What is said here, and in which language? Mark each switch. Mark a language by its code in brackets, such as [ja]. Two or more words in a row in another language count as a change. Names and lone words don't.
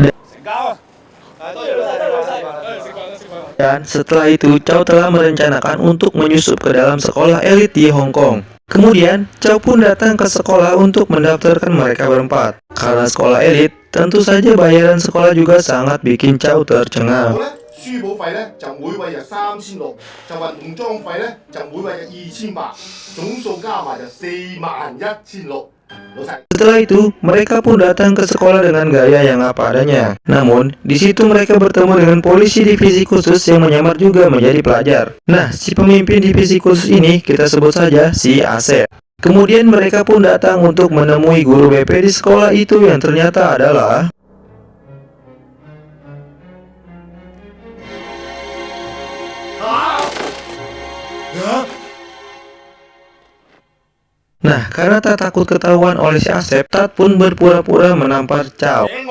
[id] Dan setelah itu, Chow telah merencanakan untuk menyusup ke dalam sekolah elit di Hong Kong. Kemudian, Chow pun datang ke sekolah untuk mendaftarkan mereka berempat. Karena sekolah elit, tentu saja bayaran sekolah juga sangat bikin Chow tercengang. [yue] 書簿費咧就每位就3600，就運動裝費咧就每位就2800，總數加埋就41600。 [id] Setelah itu, mereka pun datang ke sekolah dengan gaya yang apa adanya. Namun, di situ mereka bertemu dengan polisi divisi khusus yang menyamar juga menjadi pelajar. Nah, si pemimpin divisi khusus ini kita sebut saja si Asep. Kemudian mereka pun datang untuk menemui guru BP di sekolah itu yang ternyata adalah Nah, karena tak takut ketahuan oleh si Asep, Tat pun berpura-pura menampar Chow.